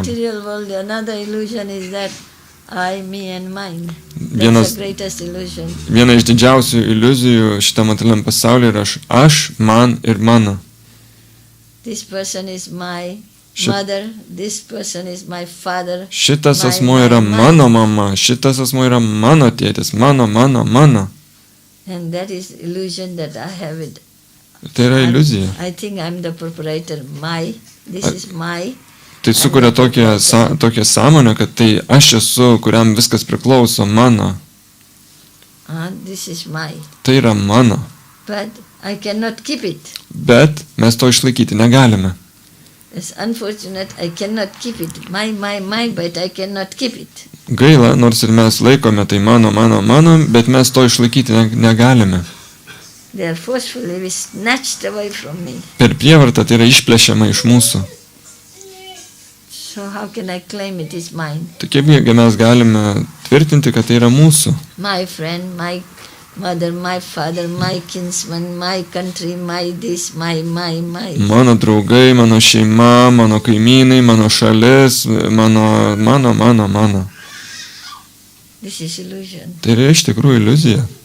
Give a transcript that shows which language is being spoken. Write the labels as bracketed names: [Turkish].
[English] In the material world, another illusion is that I, me and mine. That's the greatest illusion. [Lithuanian] Viena iš didžiausių iliuzijų šitam materialiam pasaulyje yra aš, man ir mano. [English] This person is my mother, this person is my father. [Lithuanian] Šitas asmuo yra mano mama, šitas asmuo yra mano tėtis, mano. [English] And that is illusion that I have it. [Lithuanian] Tai yra iliuzija. [English] I think I'm the proprietor, this is my. [Lithuanian] Tai sukuria tokią sąmonę, kad tai aš esu, kuriam viskas priklauso, mano. [English] This is my. [Lithuanian] Tai yra mano. [English] But I cannot keep it. [Lithuanian] Bet mes to išlaikyti negalime. [English] It's unfortunate, I cannot keep it. My, but I cannot keep it. [Lithuanian] Gaila, nors ir mes laikome tai mano, bet mes to išlaikyti negalime. [English] They are forcefully snatched away from me. [Lithuanian] Per prievartą tai yra išplėšiama iš mūsų. [English] So how can I claim it is mine? [Lithuanian] Tai kaipgi mes galime tvirtinti, kad tai yra mūsų? [English] My friend, my mother, my father, my kinsman, my country, my this, my. [Lithuanian] Mano draugai, mano šeima, mano kaimynai, mano šalis, mano. [English] This is illusion. [Lithuanian] Tai yra iš tikrųjų iliuzija.